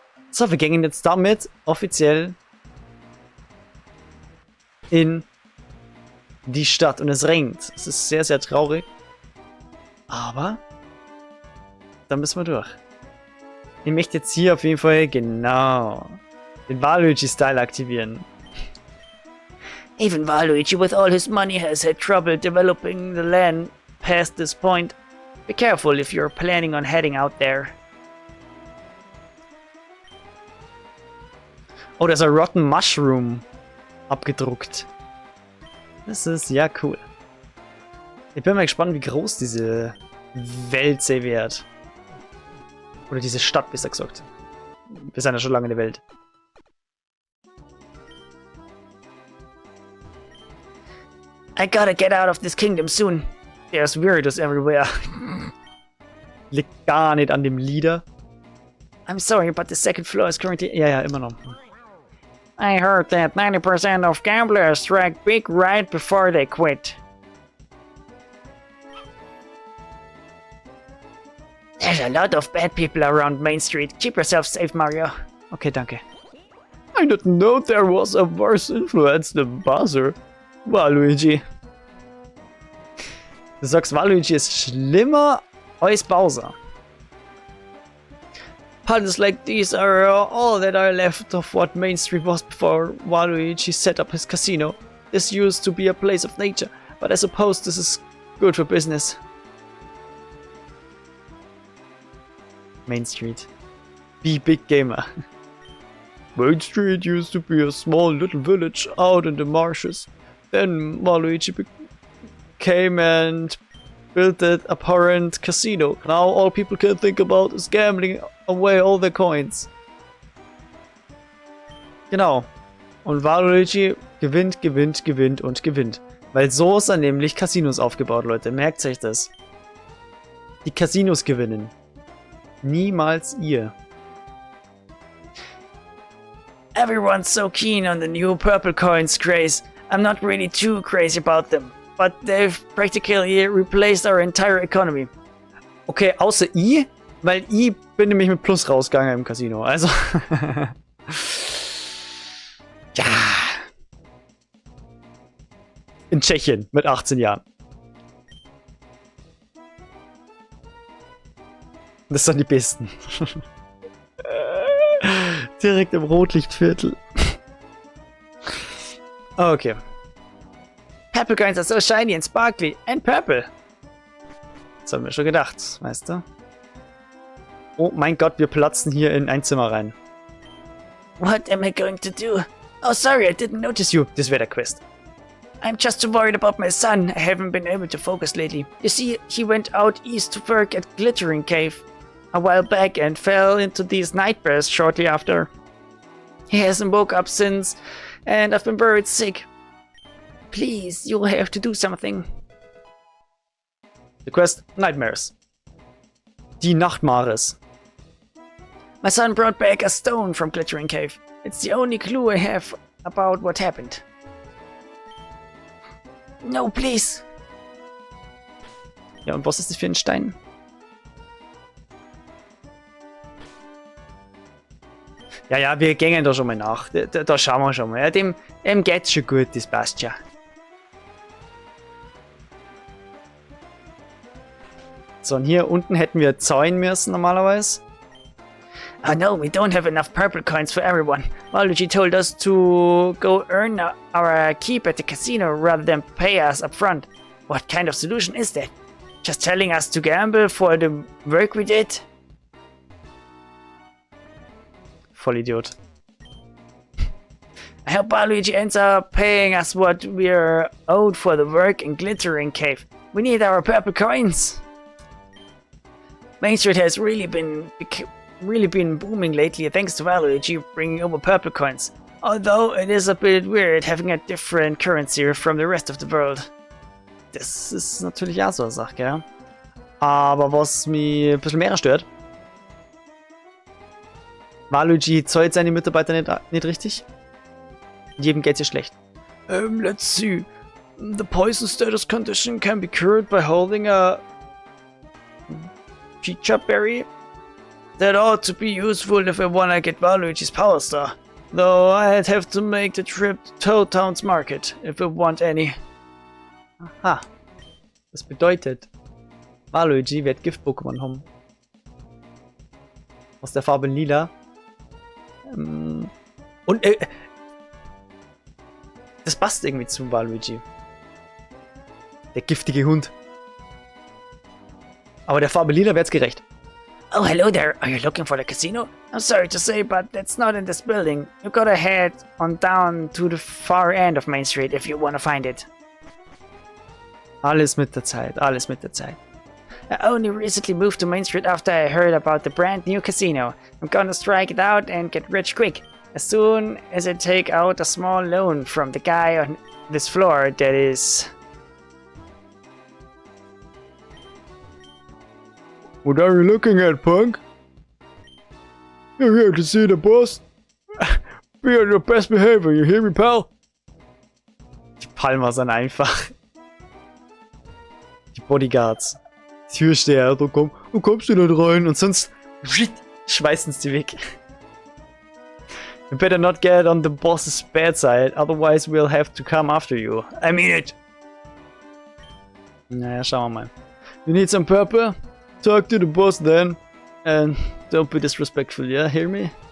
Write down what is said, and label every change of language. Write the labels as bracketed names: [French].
[German] So, wir gehen jetzt damit offiziell in die Stadt und es regnet. Es ist sehr, sehr traurig. Aber da müssen wir durch. Ich möchte jetzt hier auf jeden Fall genau den Waluigi-Style aktivieren. [English] Even Waluigi with all his money has had trouble developing the land past this point. Be careful if you're planning on heading out there. [German] Oh, da ist ein Rotten Mushroom abgedruckt. Das ist ja cool. Ich bin mal gespannt, wie groß diese Welt sein wird. Oder diese Stadt, besser gesagt. Wir sind ja schon lange in der Welt. [English] I gotta get out of this kingdom soon. There's weirdos everywhere. [German] Liegt gar nicht an dem Leader. [English] I'm sorry, but the second floor is currently... [German] Ja, immer noch. [English] I heard that 90% of gamblers strike big right before they quit. There's a lot of bad people around Main Street. Keep yourself safe, Mario. [German] Okay, danke. [English] I didn't know there was a worse influence than Bowser. Waluigi. [German] Du sagst, Waluigi ist schlimmer als Bowser. [English] Puddles like these are all that are left of what Main Street was before Waluigi set up his casino. This used to be a place of nature, but I suppose this is good for business. Main Street. Be big gamer. Main Street used to be a small little village out in the marshes. Then Waluigi came and built that apparent casino. Now all people can think about is gambling away all their coins. [German] Genau. Und Waluigi gewinnt, gewinnt, gewinnt und gewinnt. Weil so ist er nämlich Casinos aufgebaut, Leute. Merkt euch das. Die Casinos gewinnen. Niemals ihr. [English] Everyone's so keen on the new purple coins craze. I'm not really too crazy about them, but they've practically replaced our entire economy. [German] Okay, außer ich, weil ich bin nämlich mit Plus rausgegangen im Casino. Also. Ja. In Tschechien mit 18 Jahren. Das sind die Besten. Direkt im Rotlichtviertel. Okay. [English] Purple coins are so shiny and sparkly and purple. [German] Das haben wir schon gedacht, weißt du? Oh mein Gott, wir platzen hier in ein Zimmer rein. [English] What am I going to do? Oh, sorry, I didn't notice you. [German] Das wäre der Quest. [English] I'm just too worried about my son. I haven't been able to focus lately. You see, he went out east to work at Glittering Cave a while back and fell into these nightmares shortly after. He hasn't woke up since, and I've been worried sick. Please, you'll have to do something. The quest, Nightmares. [German] Die Nachtmares. [English] My son brought back a stone from Glittering Cave. It's the only clue I have about what happened. No, please. [German] Ja, und was ist das für ein Stein? Ja, ja, wir gehen da schon mal nach. Da schauen wir schon mal. Ja, dem geht's schon gut, das passt ja. So, und hier unten hätten wir zäunen müssen normalerweise. [English] Oh no, we don't have enough purple coins for everyone. Waluigi told us to go earn our keep at the casino rather than pay us up front. What kind of solution is that? Just telling us to gamble for the work we did? [German] Vollidiot. [English] I hope Waluigi ends up paying us what we're owed for the work in Glittering Cave. We need our purple coins. Main Street has really been booming lately thanks to Waluigi bringing over purple coins. Although it is a bit weird having a different currency from the rest of the world. [German] Das ist natürlich auch so eine Sache, gell? Aber was mich ein bisschen mehr stört, Waluigi zahlt seine Mitarbeiter nicht richtig. Jedem geht's ja schlecht. [English] Let's see. The poison status condition can be cured by holding a Chicha berry. That ought to be useful if I wanna get Waluigi's Power Star. Though I'd have to make the trip to Toad Town's Market if I want any. Aha. [German] Das bedeutet, Waluigi wird Gift-Pokémon haben. Aus der Farbe Lila. Und das passt irgendwie zu Waluigi. Der giftige Hund. Aber der Farbe Lila wird's gerecht. [English] Oh, hello there. Are you looking for the casino? I'm sorry to say, but it's not in this building. You gotta head on down to the far end of Main Street if you wanna find it. [German] Alles mit der Zeit, alles mit der Zeit. [English] I only recently moved to Main Street after I heard about the brand new casino. I'm gonna strike it out and get rich quick. As soon as I take out a small loan from the guy on this floor that is... What are you looking at, punk? You're here to see the boss? Be on your best behavior, you hear me, pal? [German] Die Palmer sind einfach. Die Bodyguards. Türsteher, du kommst du nicht rein und sonst schmeißen sie weg. [English] You better not get on the boss's bad side, otherwise we'll have to come after you. I mean it. [German] Naja, schauen wir mal. [English] You need some purple? Talk to the boss then. And don't be disrespectful, yeah? Hear me?